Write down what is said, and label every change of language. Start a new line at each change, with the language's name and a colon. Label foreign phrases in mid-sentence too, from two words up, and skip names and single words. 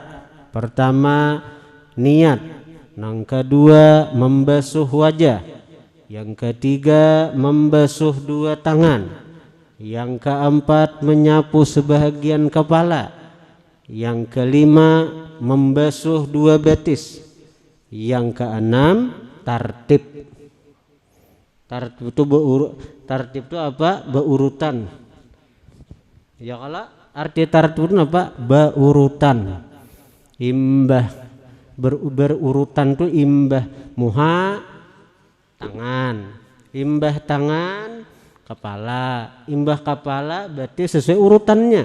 Indonesian: Pertama niat, nang kedua membasuh wajah, yang ketiga membasuh 2 tangan, yang keempat menyapu sebahagian kepala, yang kelima membasuh 2 betis, yang keenam tartib. Tartib itu tartib itu apa? Beurutan. Ya kalau arti tartib itu apa? Beurutan.
Banjar: Imbah berurutan tuh imbah muha tangan, imbah tangan kepala, imbah kepala berarti sesuai urutannya.